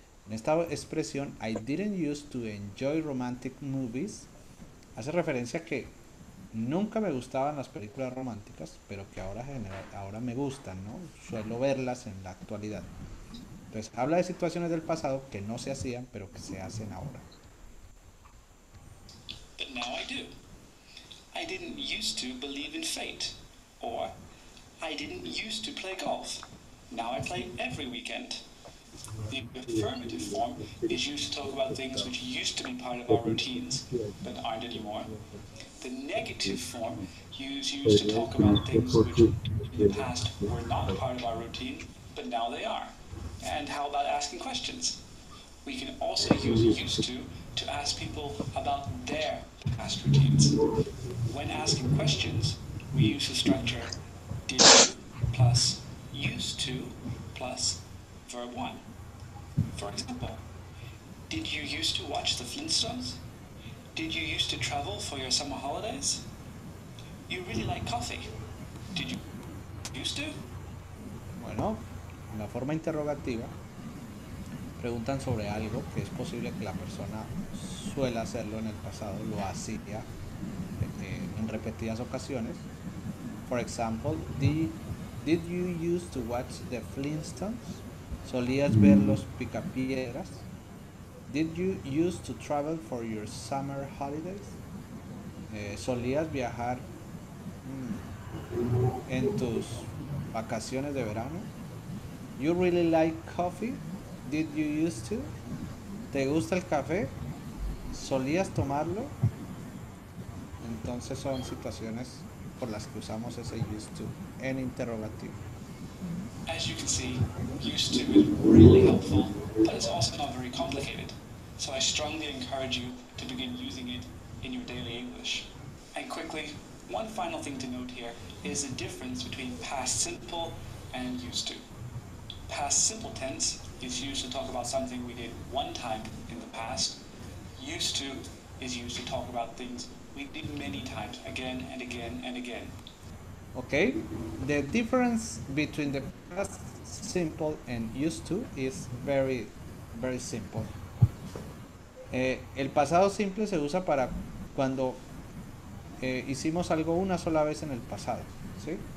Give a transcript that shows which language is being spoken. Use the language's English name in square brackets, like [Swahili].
[Spanish] En esta expresión, [English] I didn't used to enjoy romantic movies, [Spanish] hace referencia a que nunca me gustaban las películas románticas, pero que ahora me gustan, ¿no? Suelo verlas en la actualidad. Entonces, habla de situaciones del pasado que no se hacían, pero que se hacen ahora. [English] But now I do. I didn't used to believe in fate. Or, I didn't used to play golf. Now I play every weekend. The affirmative form is used to talk about things which used to be part of our routines, but aren't anymore. The negative form is used to talk about things which in the past were not part of our routine, but now they are. And how about asking questions? We can also use used to ask people about their past routines. When asking questions, we use the structure did you plus used to plus verb 1. For example, did you used to watch the Flintstones? Did you used to travel for your summer holidays? You really like coffee. Did you used to? [Spanish] Bueno, en la forma interrogativa preguntan sobre algo que es posible que la persona suele hacerlo en el pasado, lo hacía en repetidas ocasiones. [English] For example, did you used to watch the Flintstones? [Spanish] ¿Solías ver los Picapiedras? [English] Did you used to travel for your summer holidays? [Spanish] ¿Solías viajar en tus vacaciones de verano? [English] You really like coffee? Did you used to? [Spanish] ¿Te gusta el café? ¿Solías tomarlo? Entonces son situaciones por las que usamos ese used to en interrogativo. [English] As you can see, used to is really helpful, but it's also not very complicated. So I strongly encourage you to begin using it in your daily English. And quickly, one final thing to note here is the difference between past simple and used to. Past simple tense is used to talk about something we did one time in the past. Used to is used to talk about things we did many times, again and again and again. Okay, the difference between the past simple and used to is very, very simple. [Spanish] El pasado simple se usa para cuando hicimos algo una sola vez en el pasado, ¿sí?